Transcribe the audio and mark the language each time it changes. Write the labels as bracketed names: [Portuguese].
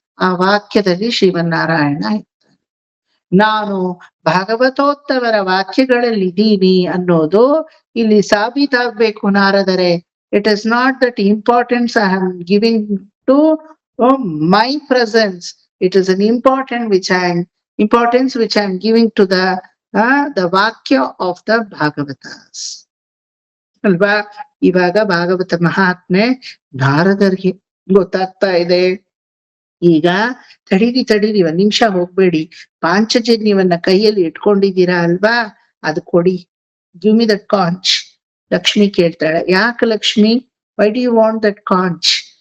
[Kannada] ಆ ವಾಕ್ಯದಲ್ಲಿ ಶ್ರೀಮನ್ನಾರಾಯಣ ಇರ್ತಾನೆ. ನಾನು ಭಾಗವತೋತ್ತಮರ ವಾಕ್ಯಗಳಲ್ಲಿದ್ದೀನಿ ಅನ್ನೋದು ಇಲ್ಲಿ ಸಾಬೀತಾಗ್ಬೇಕು ನಾರದರೆ. [English] It is not that importance I am giving to my presence. It is an importance which I am giving to the Vakya of the Bhagavatas. [Kannada] ಅಲ್ವಾ? ಇವಾಗ ಭಾಗವತ ಮಹಾತ್ಮೆ ನಾರದರಿಗೆ ಗೊತ್ತಾಗ್ತಾ ಇದೆ. ಈಗ ತಡೀರಿ, ಒಂದ್ ನಿಮಿಷ ಹೋಗ್ಬೇಡಿ. ಪಾಂಚಜನ್ಯವನ್ನ ಕೈಯಲ್ಲಿ ಇಟ್ಕೊಂಡಿದ್ದೀರಾ ಅಲ್ವಾ? ಅದು ಕೊಡಿ. [English] Give me that conch. [Kannada] ಲಕ್ಷ್ಮಿ ಕೇಳ್ತಾಳೆ, ಯಾಕೆ Lakshmi, [English] Why do you want that conch?